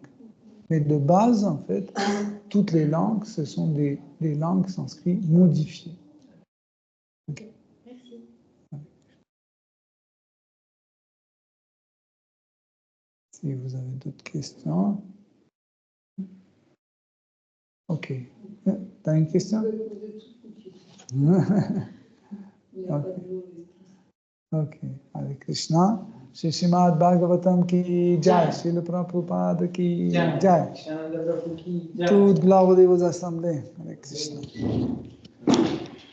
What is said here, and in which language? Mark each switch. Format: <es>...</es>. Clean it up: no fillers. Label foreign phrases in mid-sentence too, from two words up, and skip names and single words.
<fr>Mais de base, en fait, toutes les langues, ce sont des langues sanscrites modifiées. Okay. Merci. Si vous avez d'autres questions. Ok. Tu as une question? Ok. Hare Krishna.</fr> <hi>श्री श्रीमद् भागवतम् की जय। श्रील प्रभुपाद की जय.</hi> <fr>Toute gloire aux assemblées. Hare Krishna.</fr>